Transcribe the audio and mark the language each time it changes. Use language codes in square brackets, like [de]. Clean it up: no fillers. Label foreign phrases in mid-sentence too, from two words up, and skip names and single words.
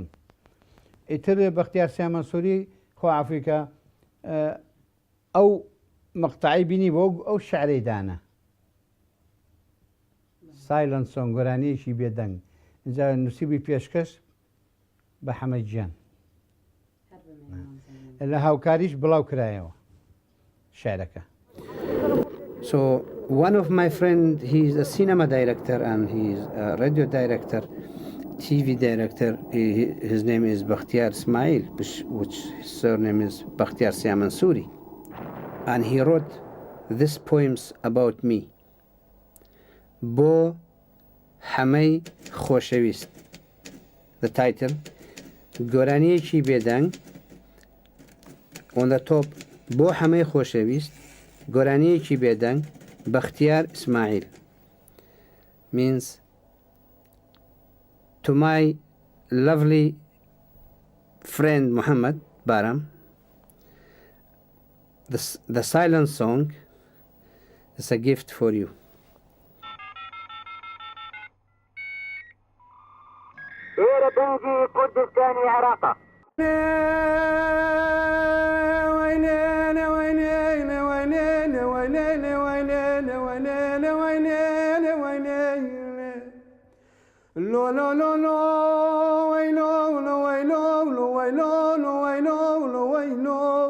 [ckb] ئیتر بەختیار سیامەنسووری خوا عەفویکە ئەو مەقتەعی بینی بۆ ئەو شعرەی دانا [en] silent song, [ckb] گۆرانیەکی بێدەنگ. اینجا نووسیبووی پێشکەش بە حەمەد گیان، لە هاوکاریش بڵاو کرایەوە شعرەکە. [en] So one of my friend, he's a cinema director and he's a radio director, TV director. His name is Bakhtiar Ismail, which his surname is Bakhtiar Siamansouri. And he wrote these poems about me. [ckb] بۆ حەمەی خۆشەویست. [en] The title, [ckb] گۆرانیەکی بێدەنگ. [en] On the top, [ckb] بۆ حەمەی خۆشەویست. گۆرانیەکی بێدەنگ بەختیار ئیسماعیل [en] means to my lovely friend Muhammad Baram, the silent song is a gift for you. غير بنجي كردستاني عراقة lo lo lo lo way lo lo way lo lo way lo lo way lo lo way lo